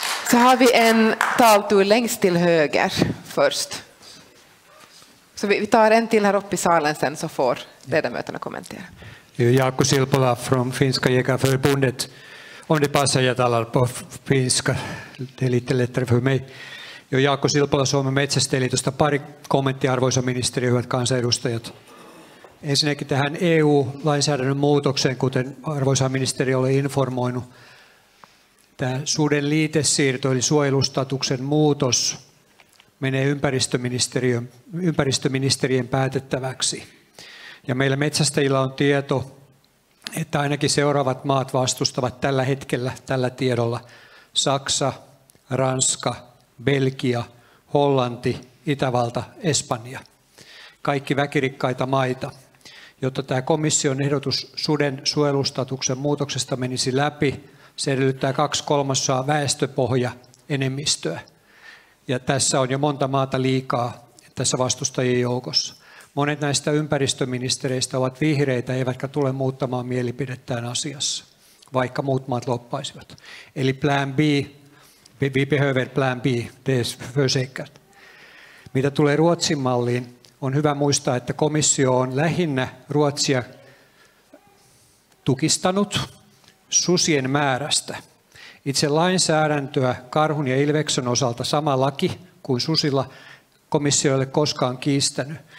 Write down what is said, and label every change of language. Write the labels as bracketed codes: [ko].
[sv] Så har vi en taltur längst till höger först. Så vi tar en till här uppe i salen sen så får ledamöterna kommentera. Jaakko Silpola från Finska jägarförbundet. Om det passar jag talar på finska, det är lite lättare för mig. [fi] Jaakko Silpola Suomen Metsästäjäliitosta. Pari kommenttia, arvoisa ministeri, hyvät kansanedustajat. Ensinnäkin tähän EU-lainsäädännön muutokseen, kuten arvoisa ministeri oli informoinut. Tämä suden liitesiirto eli suojelustatuksen muutos menee ympäristöministerien päätettäväksi. Ja meillä metsästäjillä on tieto, että ainakin seuraavat maat vastustavat tällä hetkellä, tällä tiedolla: Saksa, Ranska, Belgia, Hollanti, Itävalta, Espanja. Kaikki väkirikkaita maita. Jotta tämä komission ehdotus suden suojelustatuksen muutoksesta menisi läpi, se edellyttää 2/3 väestöpohja enemmistöä. Ja tässä on jo monta maata liikaa tässä vastustajien joukossa. Monet näistä ympäristöministereistä ovat vihreitä, eivätkä tule muuttamaan mielipidettään asiassa, vaikka muut maat loppaisivat. [sv] Eli plan B, vi behöver plan B, det är försäkrat. [fi] Mitä tulee Ruotsin malliin, on hyvä muistaa, että komissio on lähinnä Ruotsia tukistanut susien määrästä. Itse lainsäädäntöä karhun ja ilveksen osalta sama laki kuin susilla komissio ei ole koskaan kiistänyt.